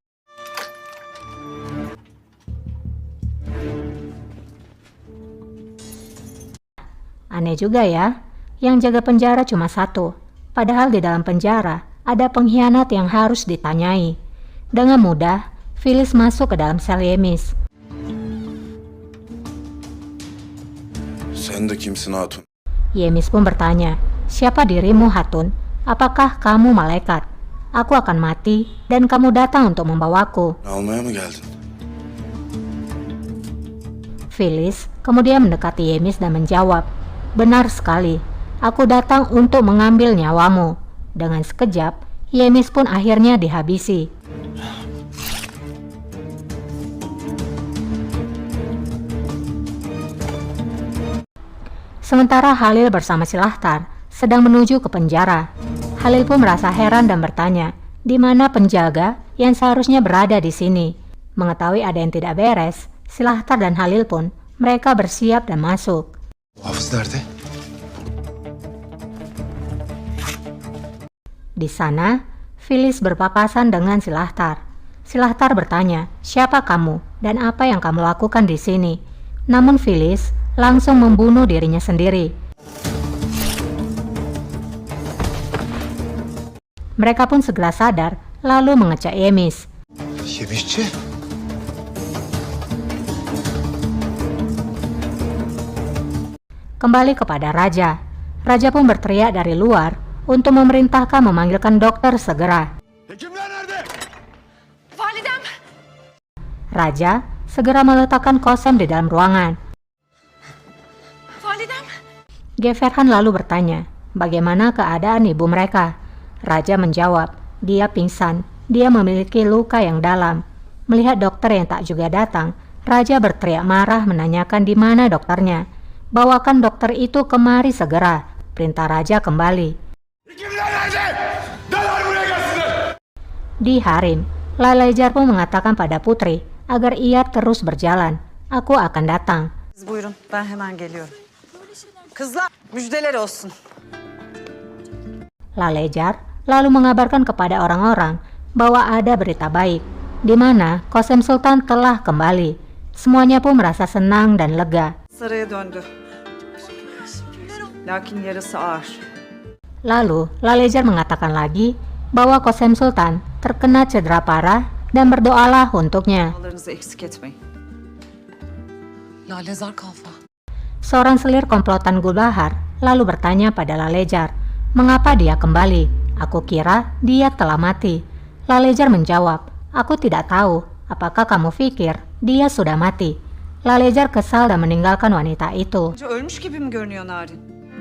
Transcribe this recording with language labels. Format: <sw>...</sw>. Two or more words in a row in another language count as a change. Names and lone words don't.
<id>Aneh juga ya, yang jaga penjara cuma satu. Padahal di dalam penjara ada pengkhianat yang harus ditanyai. Dengan mudah, Filis masuk ke dalam sel Yemis.</id> <tr>Sen de kimsin hatun?</tr> <id>Yemis pun bertanya, "Siapa dirimu, Hatun? Apakah kamu malaikat? Aku akan mati dan kamu datang untuk membawaku."</id> <tr>Almaya mı geldin?</tr> <id>Filis kemudian mendekati Yemis dan menjawab, "Benar sekali, aku datang untuk mengambil nyawamu." Dengan sekejap, Yemis pun akhirnya dihabisi. Sementara Halil bersama Silahtar sedang menuju ke penjara. Halil pun merasa heran dan bertanya, di mana penjaga yang seharusnya berada di sini? Mengetahui ada yang tidak beres, Silahtar dan Halil pun mereka bersiap dan masuk.</id> <tr>Hafız nerede?</tr> <id>Di sana, Filis berpapasan dengan Silahtar. Silahtar bertanya, "Siapa kamu dan apa yang kamu lakukan di sini?" Namun Filis langsung membunuh dirinya sendiri. Mereka pun segera sadar, lalu mengecek Yemis. Yemişçi. Kembali kepada Raja. Raja pun berteriak dari luar untuk memerintahkan memanggilkan dokter segera.</id> <tr>Hekimler nerede? Validem!</tr> <id>Raja segera meletakkan Kosem di dalam ruangan.</id> <tr>Validem!</tr> <id>Geverhan lalu bertanya, bagaimana keadaan ibu mereka? Raja menjawab, dia pingsan, dia memiliki luka yang dalam. Melihat dokter yang tak juga datang, Raja berteriak marah menanyakan di mana dokternya. Bawakan dokter itu kemari segera, perintah Raja kembali.</id> <tr>Hekimler nerede? Derhal buraya gelsinler.</tr> <id>Di Harim, Lalejar pun mengatakan pada putri agar ia terus berjalan. Aku akan datang.</id> <tr>Buyurun, ben hemen geliyorum. Kızlar, müjdeler olsun.</tr> <id>Lalejar lalu mengabarkan kepada orang-orang bahwa ada berita baik, di mana Kosem Sultan telah kembali. Semuanya pun merasa senang dan lega.</id> <tr>Saraya döndü. Lakin yarası ağır.</tr> <id>Lalu Lalejar mengatakan lagi bahwa Kosem Sultan terkena cedera parah dan berdoalah untuknya.</id> <tr>Dualarınızı eksik etmeyin. Lalezar Kalfa.</tr> <id>Seorang selir komplotan Gulbahar lalu bertanya pada Lalejar, mengapa dia kembali? Aku kira dia telah mati. Lalejar menjawab, aku tidak tahu. Apakah kamu pikir dia sudah mati? Lalejar kesal dan meninggalkan wanita itu.</id> <tr>Önce ölmüş gibi mi görünüyor Narin?</tr>